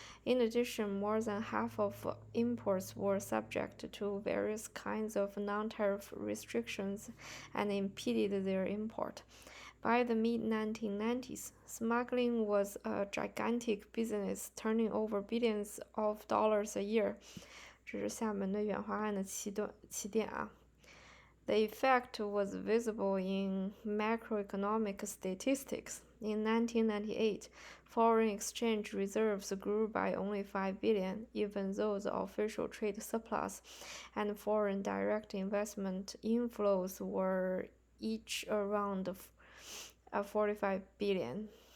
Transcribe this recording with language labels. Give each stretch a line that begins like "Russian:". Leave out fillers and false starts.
English: In addition, more than half of imports were subject to various kinds of non-tariff restrictions and impeded their import. By the mid-1990s, smuggling was a gigantic business, turning over billions of dollars a year.
Chinese: 这是厦门的远华案的起点啊。
English: The effect was visible in macroeconomic statistics. In 1998, foreign exchange reserves grew by only 5 billion, even though the official trade surplus and foreign direct investment inflows were each around 45 billion.